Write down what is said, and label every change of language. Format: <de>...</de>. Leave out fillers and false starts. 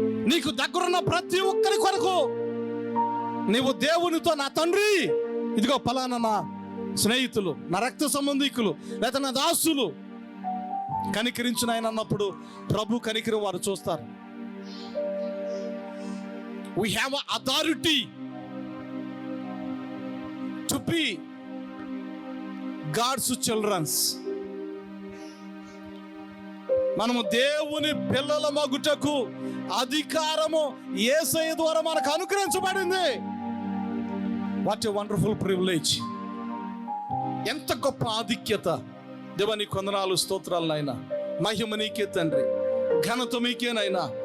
<te>నీకు దగ్గరున్న ప్రతి ఒక్కరి కొరకు నీవు దేవునితో, నా తండ్రి ఇదిగో ఫలానా నా స్నేహితులు, నా రక్త సంబంధికులు, లేదా నా దాసులు కనికరించిన ఆయన అన్నప్పుడు ప్రభు కనికరం వారు చూస్తారు.</te> <en>We have an authority to be God's children.</en> <te>మనము దేవుని పిల్లల మగుటకు అధికారము యేసయ్య ద్వారా మనకు అనుగ్రహించబడింది.</te> <en>What a wonderful privilege!</en> <te>ఎంత గొప్ప ఆధిక్యత! దేవా నీ కొందనాలు, స్తోత్రాలు నాయనా. మహిమ నీకే తండ్రి, ఘనత మీకేనైనా.</te>